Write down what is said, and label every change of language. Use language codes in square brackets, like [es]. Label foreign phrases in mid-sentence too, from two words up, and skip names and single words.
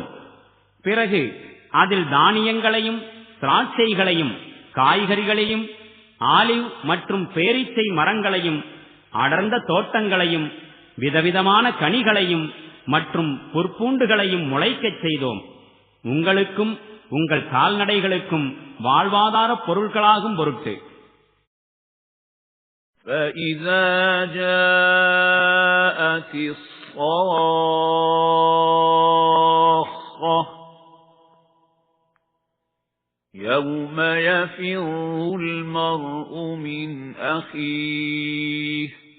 [ta] பிறகு அதில் தானியங்களையும் திராட்சைகளையும் காய்கறிகளையும் ஆலிவ் மற்றும் பேரீச்சை மரங்களையும் அடர்ந்த தோட்டங்களையும் விதவிதமான கனிகளையும் மற்றும் புற்பூண்டுகளையும் முளைக்கச் செய்தோம். உங்களுக்கும் உங்கள் கால்நடைகளுக்கும் வாழ்வாதார பொருட்களாகும் பொருட்டு. [ar] فَإِذَا جَاءَتِ الصَّاخَّةُ يَوْمَ يَفِرُّ الْمَرْءُ مِنْ أَخِيهِ